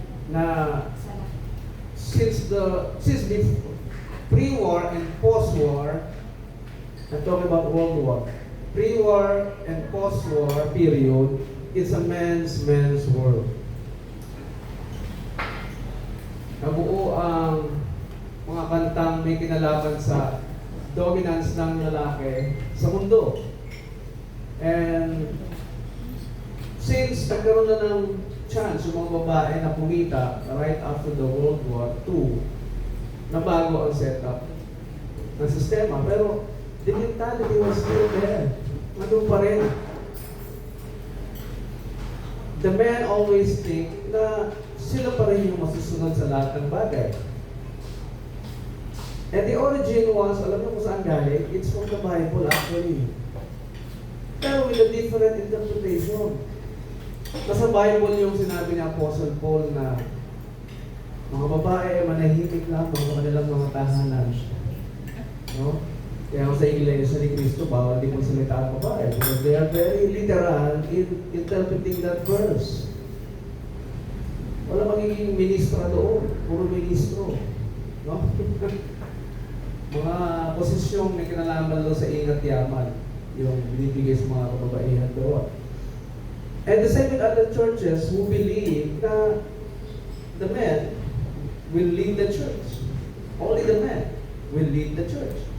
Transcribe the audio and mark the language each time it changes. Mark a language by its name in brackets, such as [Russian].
[English] Na since the pre-war and post-war, I'm talking about World War. Pre-war and post-war period, it's a man's world. [Filipino] Nabuo ang mga kantang may kinalaman sa dominance ng lalaki sa mundo. And since nagkaroon na ng chance yung mga babae na kumita [English] right after the World War II, [Filipino] nabago ang setup ng sistema. [English] Pero the mentality was still there. [Filipino] Ano pa rin? [English] The men always think [Filipino] na sila pa rin yung masusunod sa lahat ng bagay. [English] And the origin was, [Filipino] alam niyo kung saan galing? [English] It's from the Bible actually. Pero with a different interpretation. [Filipino] Nasa Bible yung sinabi ni Apostle Paul na mga babae manahimik lang sa kanilang mga tahanan. No? Kaya sa Iglesia ni Cristo, bawal din magsalita ang babae [English] because they are very literal in interpreting that verse. [Filipino] Wala magiging ministra doon, puro ministro. No? Mga posisyong may kinalaman doon sa ingat yaman, yung binibigay sa mga kababaihan doon. [English] And the same with other churches who believe na the men will lead the church. Only the men will lead the church.